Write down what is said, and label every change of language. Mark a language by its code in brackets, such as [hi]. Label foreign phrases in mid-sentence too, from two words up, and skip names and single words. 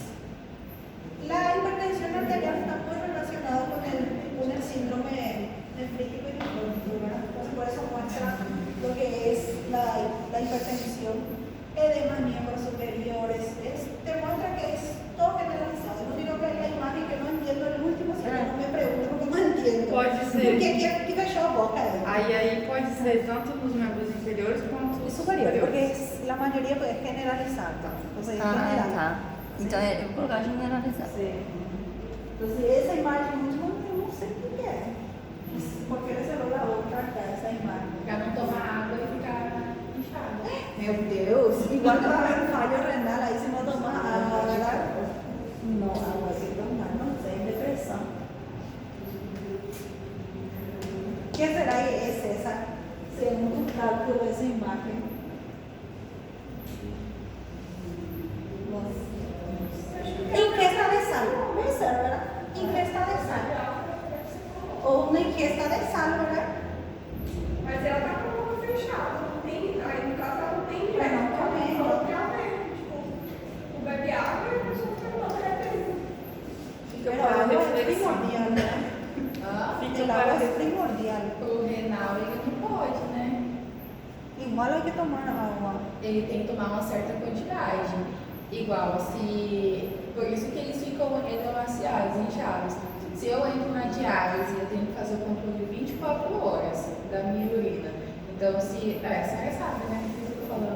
[es] La hipertensión arterial está muy relacionada con el síndrome nefrítico y nefrótico, ¿verdad? Entonces por eso muestra lo que es la hipertensión, edema en miembros superiores, te muestra que es todo generalizado. Lo único que es la imagen que no entiendo el último, si no me pregunto porque no entiendo. [pt] Pode ser. Porque que fechou a boca. Aí pode ser tanto nos membros inferiores quanto nos [es] Superior, porque la mayoría es generalizada. Entonces, es general. [pt] Tá. Então eu vou colocar generalizado. [es] Sí. Entonces, esa imagen última no sé qué es. Porque le cerró la boca acá, esa imagen. [pt] Pra não tomar água e ficar inchado. Meu Deus, [es] igual que va a haber un fallo renal ahí si no tomas agua, ¿verdad? No, agua sin tomar, no sé, depresión. ¿Qué será que es esa? Según tu cálculo de esa imagen. No sé. Ingesta de sal, puede ser, ¿verdad? Ingesta de sal. O una ingesta de sal, ¿verdad? [pt] Mas ela tá com a boca fechada, não tem, aí no caso ela não tem Mas não comendo. Tipo, bebe água e a pessoa fica tomando, Fica [es] Pero para agua es [pt] reflexão. primordial, né? Ah, [es] El agua es primordial. [pt] O renal, ele não pode, né? [es] Igual hay que tomar agua. [pt] Ele tem que tomar uma certa quantidade. [es] Igual se. [pt] Por isso que eles ficam edemaciados, inchados. Se eu entro na diálise, eu tenho que fazer o controle 24 horas da minha urina. Então, se. A senhora sabe, né? O que eu tô falando.